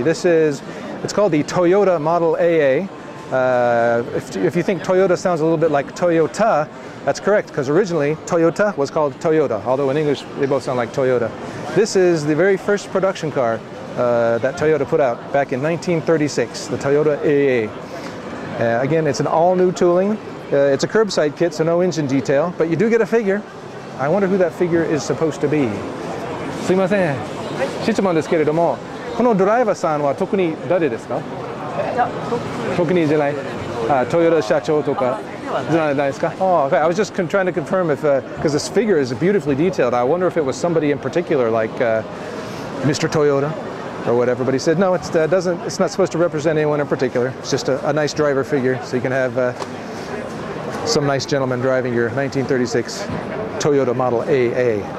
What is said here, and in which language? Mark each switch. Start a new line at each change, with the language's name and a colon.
English: It's called the Toyota Model AA. If you think Toyota sounds a little bit like Toyota, that's correct, because originally Toyota was called Toyota, although in English they both sound like Toyota. This is the very first production car that Toyota put out back in 1936, the Toyota AA. Again, it's an all-new tooling. It's a curbside kit, so no engine detail, but you do get a figure. I wonder who that figure is supposed to be.
Japanese: すいません、質問ですけれども、このドライバーさんは特に誰ですか？特にじゃない、トヨタ社長とかじゃないですか？
English: Oh, okay. I was just trying to confirm if, because this figure is beautifully detailed. I wonder if it was somebody in particular, like Mr. Toyota or whatever. But he said no, it's not supposed to represent anyone in particular. It's just a nice driver figure, so you can have some nice gentleman driving your 1936 Toyota Model AA.